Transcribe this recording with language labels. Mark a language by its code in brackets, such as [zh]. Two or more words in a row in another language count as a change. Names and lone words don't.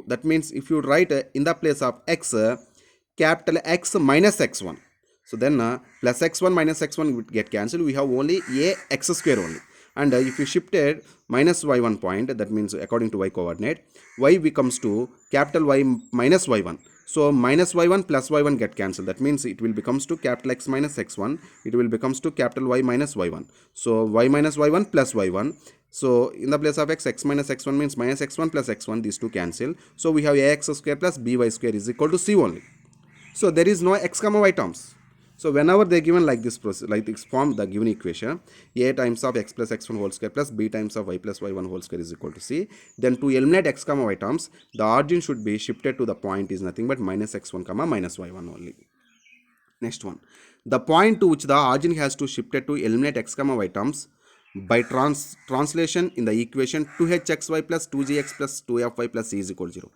[en] That means if you write in the place of x, capital X minus x1. So then plus x1 minus x1 would get cancelled. We have only a x square only. And if you shifted minus y1 point, that means according to y coordinate, y becomes to capital Y minus y1. So minus y1 plus y1 get cancelled. That means it will becomes to capital X minus x1. It will becomes to capital Y minus y1. So y minus y1 plus y1. So in the place of x minus x1 means minus x1 plus x1. These two cancel. So we have ax square plus by square is equal to c only. So there is no x comma y terms. So whenever they given like this process, like this form, the given equation, a times of x plus x1 whole square plus b times of y plus y1 whole square is equal to c. Then to eliminate x comma y terms, the origin should be shifted to the point is nothing but minus x1 comma minus y1 only. Next one, the point to which the origin has to shifted to eliminate x comma y terms by translation in the equation 2hxy plus 2gx plus 2fy plus c is equal to 0.